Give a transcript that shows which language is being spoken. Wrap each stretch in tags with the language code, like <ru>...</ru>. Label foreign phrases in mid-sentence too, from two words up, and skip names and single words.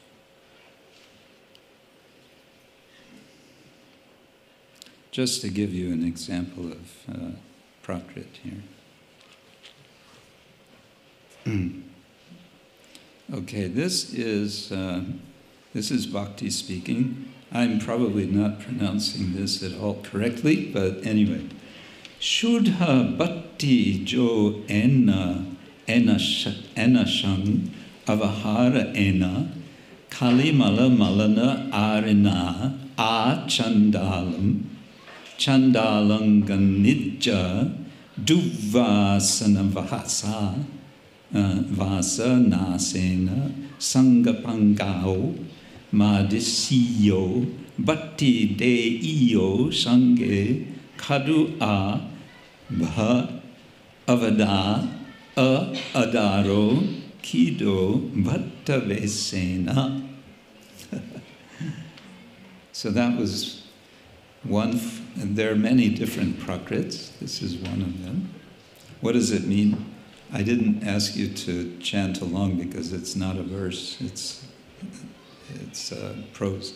<en>Just to give you an example of Prakrit here. Okay, this is Bhakti speaking. I'm probably not pronouncing this at all correctly, but anyway.</en> <pra>Shuddha bhakti jo enashang avahara ena kalimala malana arina a chandalam chandalanganidja duvasana vasa vasa nasena sangapangao madisiyo bhatti deiyo sange kadu a bha avada adaro kido bhattavesena.</pra> <en>So that was one, and there are many different prakrits. This is one of them. What does it mean? I didn't ask you to chant along because it's not a verse, it's prose.</en>